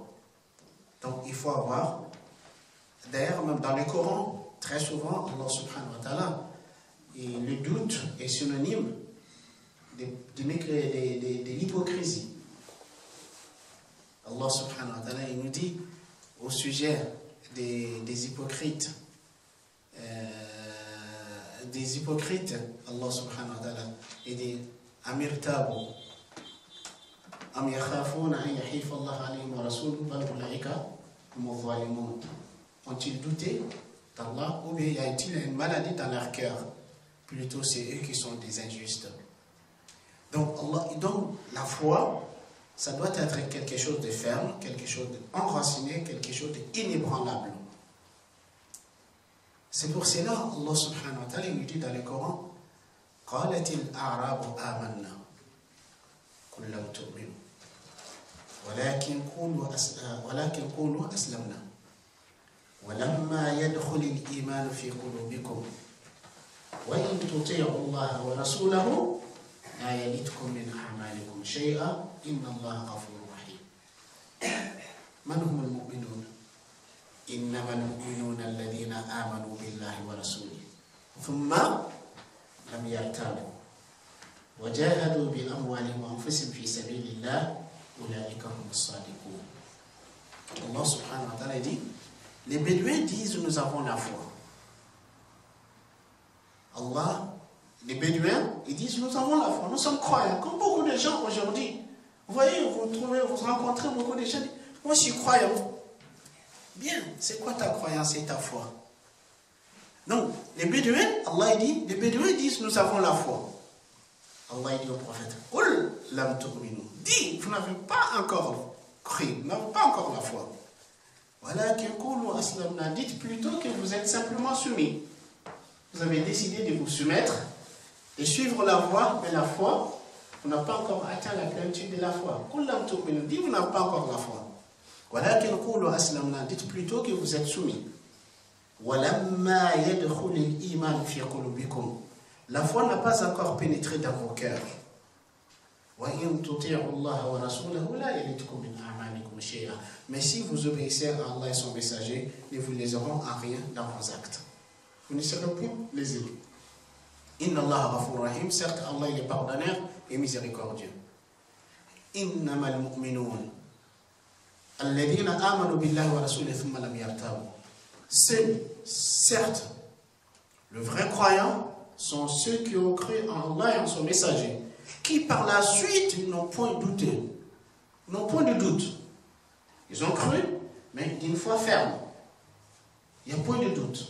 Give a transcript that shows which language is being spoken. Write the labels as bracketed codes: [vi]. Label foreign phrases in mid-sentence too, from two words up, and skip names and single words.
[fr] Donc il faut avoir, d'ailleurs même dans le Coran, très souvent, Allah [ar] سبحانه وتعالى, [fr] et le doute est synonyme de l'hypocrisie. Allah [ar] سبحانه وتعالى, [fr] il nous dit au sujet des hypocrites, Allah [ar] سبحانه وتعالى, [fr] il dit [ar] أم ارتابوا أم يخافون أن يحيف الله عليهم ورسوله بل أولئك هم الظالمون. [fr] Ont-ils douté d'Allah ou bien y a-t-il une maladie dans leur cœur? Plutôt c'est eux qui sont des injustes. Donc la foi, ça doit être quelque chose de ferme, quelque chose d'enraciné, quelque chose d'inébranlable. C'est pour cela Allah subhanahu wa ta'ala nous dit dans le Coran [ar] قالت الأعراب آمنا قل لم تؤمنوا ولكن قولوا أسلمنا ولما يدخل الإيمان في قلوبكم وإن تطيعوا الله ورسوله لا يلدكم من أعمالكم شيئا إن الله غفور رحيم. من هم المؤمنون؟ إنما المؤمنون الذين آمنوا بالله ورسوله ثم لم يرتابوا وجاهدوا بأموالهم وأنفسهم في سبيل الله أولئك هم الصادقون. [fr] Allah [ar] سبحانه وتعالى [fr] dit, les Bédouins disent nous avons la foi. Les Bédouins, ils disent nous avons la foi, nous sommes croyants, comme beaucoup de gens aujourd'hui. Vous voyez, vous rencontrez beaucoup de gens, moi je suis croyant. Bien, c'est quoi ta croyance et ta foi? Donc, les Bédouins, Allah dit, les Bédouins disent nous avons la foi. Allah dit au prophète, [ar] قل لم تؤمنوا. [fr] Dis, vous n'avez pas encore cru, vous n'avez pas encore la foi. [ar] ولكن قولوا أسلمنا. [fr] Dites plutôt que vous êtes simplement soumis. Vous avez décidé de vous soumettre et suivre la voie, mais la foi, vous n'avez pas encore atteint la plénitude de la foi. [ar] قل لم تؤمنوا. [fr] Dis, vous n'avez pas encore la foi. [ar] ولكن قولوا أسلمنا. [fr] Dites plutôt que vous êtes soumis. [ar] ولما يدخل الإيمان في قلوبكم. [fr] La foi n'a pas encore pénétré dans vos cœurs. Mais si vous obéissez à Allah et son messager, ne vous léseront à rien dans vos actes. Vous ne serez plus lésés. [ar] إن الله غفور رحيم. [fr] Certes, Allah il est pardonneur et miséricordieux. [ar] إنما المؤمنون الذين آمنوا بالله ورسوله ثم لم يرتابوا. [fr] Certes, le vrai croyant sont ceux qui ont cru en Allah et en son messager, qui par la suite n'ont point douté, n'ont point de doute. Ils ont cru, mais d'une foi ferme. Il n'y a point de doute.